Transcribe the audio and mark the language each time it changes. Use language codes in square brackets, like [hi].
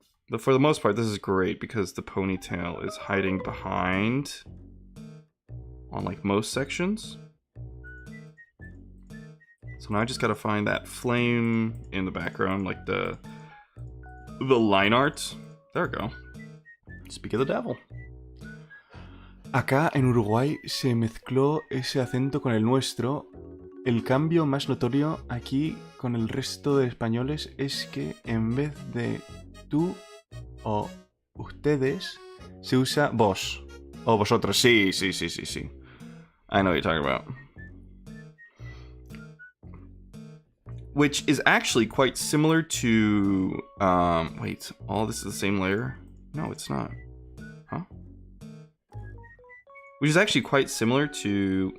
[en] But for the most part, this is great because the ponytail is hiding behind on like most sections. So now I just gotta find that flame in the background, like the line art. There we go. Speak of the devil. [es] Acá en Uruguay se mezcló ese acento con el nuestro. El cambio más notorio aquí con el resto de españoles es que en vez de tú o ustedes se usa vos o vosotros. Sí. [en] I know what you're talking about. Which is actually quite similar to... wait, all this is the same layer? No, it's not. Huh? Which is actually quite similar to...